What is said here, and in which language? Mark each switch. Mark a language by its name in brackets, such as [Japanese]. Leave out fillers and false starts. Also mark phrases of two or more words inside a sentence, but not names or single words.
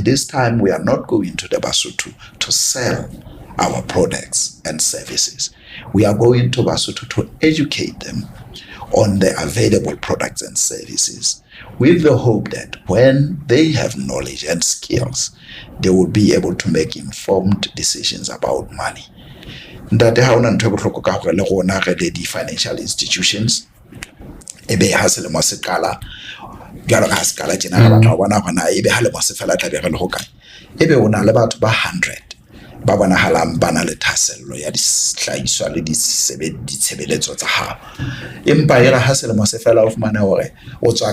[English] This time we are not going to the Basotho to sell our products and services. We are going to Basotho to educate them on the available products and services, with the hope that when they have knowledge and skills, they will be able to make informed decisions about money. [Southern Sotho] Ntate ha ona ntho e bohloko ka hore le rona re le di [English] financial institutions [Southern Sotho] ebe ha selemo se qala jalo ka sekala tjena re batla ho bona hona ebe ha lemo se fela tla be re le hokae, ebe ona le batho ba 100 ba bonahalang ba na le thasello ya dihlahiswa le ditshebeletso tsa hao, empa era ha selemo se fela o fumana hore o tswa